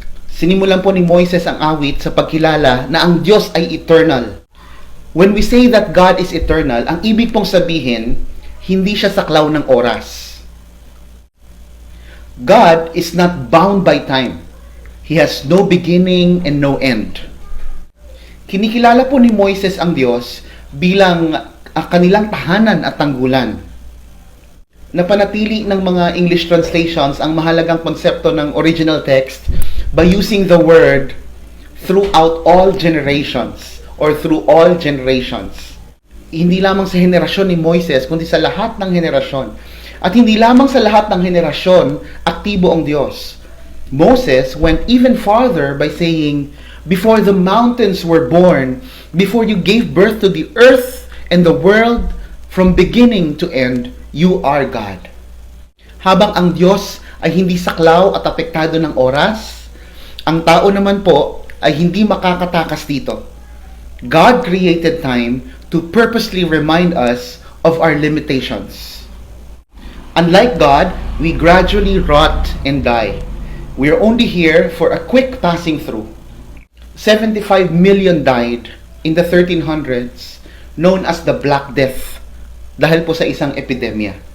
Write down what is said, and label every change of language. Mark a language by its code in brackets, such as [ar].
[tl] Sinimulan po ni Moises ang awit sa pagkilala na ang Diyos ay eternal. [en] When we say that God is eternal, [tl] ang ibig pong sabihin, hindi siya saklaw ng oras. [en] God is not bound by time. He has no beginning and no end. [tl] Kinikilala po ni Moises ang Diyos bilang kanilang tahanan at tanggulan. Napanatili ng mga [en] English translations [tl] ang mahalagang konsepto ng [en] original text by using the word throughout all generations or through all generations. [tl] Hindi lamang sa henerasyon ni Moises, kundi sa lahat ng henerasyon. At hindi lamang sa lahat ng henerasyon, aktibo ang Diyos. [en] Moses went even farther by saying, before the mountains were born, before you gave birth to the earth and the world, from beginning to end, you are God. [tl] Habang ang Diyos ay hindi saklaw at apektado ng oras, ang tao naman po ay hindi makakatakas dito. [en] God created time to purposely remind us of our limitations. Unlike God, we gradually rot and die. We are only here for a quick passing through. 75 million died in the 1300s, known as the Black Death, [tl] dahil po sa isang epidemya.